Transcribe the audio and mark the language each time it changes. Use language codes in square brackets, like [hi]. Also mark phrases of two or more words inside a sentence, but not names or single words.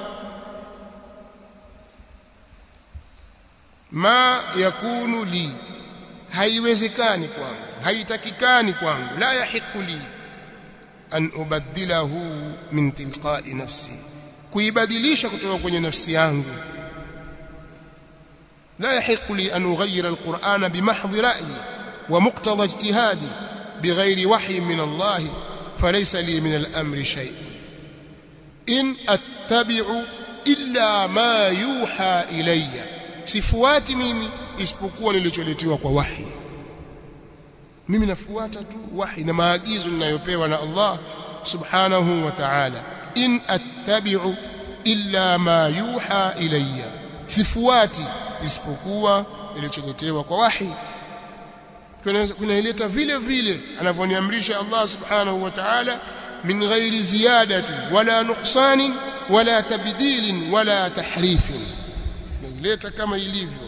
[ar] ما يكون لي, [sw] haiwezekani kwangu, haitakikani kwangu, [ar] لا يحق لي أن أبدله من تلقاء نفسي, [sw] kuibadilisha kutoka kwenye nafsi yangu. [ar] لا يحق لي أن أغير القرآن بمحض رأيي ومقتضى اجتهادي بغير وحي من الله فليس لي من الأمر شيء إن أتبع إلا ما يوحى إلي. [sw] sifuati mimi isipokuwa nilicholetewa kwa wahi. Mimi nafuata tu wahi na maagizo ninayopewa na [ar] الله سبحانه وتعالى. إن أتبع إلا ما يوحى إلي, [sw] sifuati isipokuwa nilicholetewa kwa wahi. Kunaileta vile vile anavyoniamrisha [ar] الله سبحانه وتعالى, من غير زيادة ولا نقصان ولا تبديل ولا تحريف, [sw] naileta kama ilivyo.